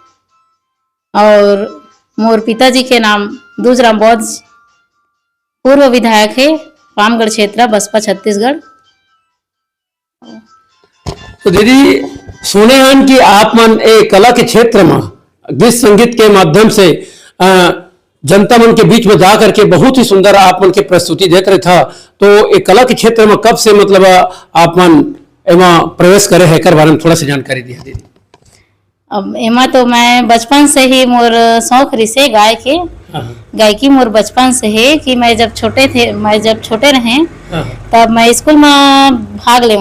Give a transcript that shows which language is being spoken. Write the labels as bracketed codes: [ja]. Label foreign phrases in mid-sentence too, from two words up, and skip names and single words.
[hne] और मोर पिताजी के नाम दूसराम बौद्ध, पूर्व विधायक है पामगढ़ क्षेत्र बसपा छत्तीसगढ़। तो दीदी, सुने हैं कि आप मन एक कला के क्षेत्र में गीत संगीत के माध्यम से जनता मन के बीच में जा करके बहुत ही सुंदर आप मन के प्रस्तुति देते रहे था। तो एक कला के क्षेत्र में कब से मतलब आप मन एमा प्रवेश करे है कर बारे में थोड़ा सा जानकारी दिया दीदी। अब एमा तो मैं बचपन से ही मोर शौक रिसे गायकी मोर बचपन से है कि मैं जब छोटे रहे तब मैं स्कूल में भाग लेवा।